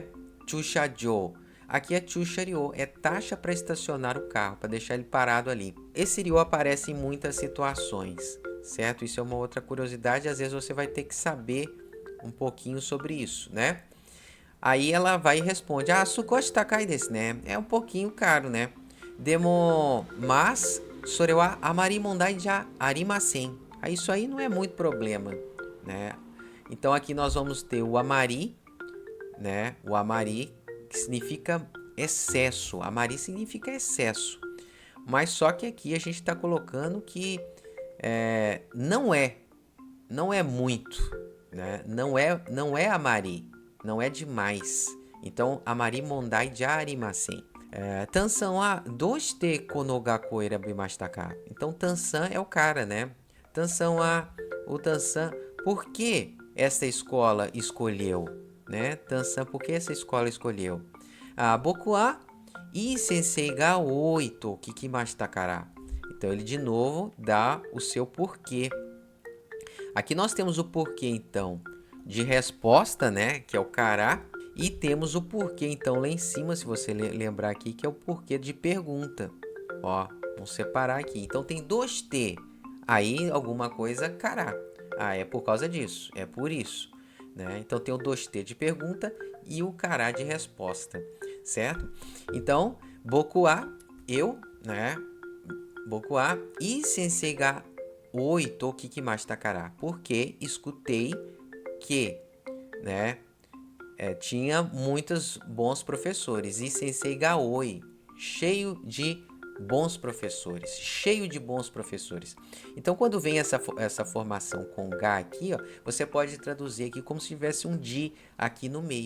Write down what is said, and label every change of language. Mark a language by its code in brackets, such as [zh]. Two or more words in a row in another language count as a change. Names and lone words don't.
[ja] 駐車場. [pt] Aqui é [ja] 駐車料, [pt] é taxa para estacionar o carro, para deixar ele parado ali. Esse rio aparece em muitas situações, certo? Isso é uma outra curiosidade, às vezes você vai ter que saber um pouquinho sobre isso, né? Aí ela vai e responde: [ja] "あ、少し高いです né? [pt] É um pouquinho caro, né? Demo, mas [ja] それはあまり問題じゃありません." [pt] Aí isso aí não é muito problema, né? Então aqui nós vamos ter o amari, né? O amari que significa excesso. Amari significa excesso. Mas só que aqui a gente está colocando que não é muito, né? Não é amari, não é demais. Então, [ja] あまり問題じゃありません. タンさんはどうしてこの学校選びましたか? [pt] Então, Tansan é o cara, né? [ja] タンさんは, [pt] o Tansan, por que essa escola escolheu, né? Tansan, por que essa escola escolheu? [ja] 僕はいい先生が多いと聞きましたから. [pt] Então, ele de novo dá o seu porquê. Aqui nós temos o porquê, então, de resposta, né? Que é o cará. E temos o porquê, então, lá em cima, se você lembrar aqui, que é o porquê de pergunta. Ó, vamos separar aqui. Então, tem dois T. Aí, alguma coisa, cará. É por causa disso. É por isso. Né? Então, tem o 2T de pergunta e o cará de resposta. Certo? Então, [ja] 僕は, [pt] eu, né? [ja] 僕は、え先生が多いと聞きましたから. [pt] Porque escutei que, né? Tinha muitos bons professores. [ja] え先生が多い, [pt] cheio de bons professores. Cheio de bons professores. Então, quando vem essa formação com ga aqui, ó, você pode traduzir aqui como se tivesse um di aqui no meio.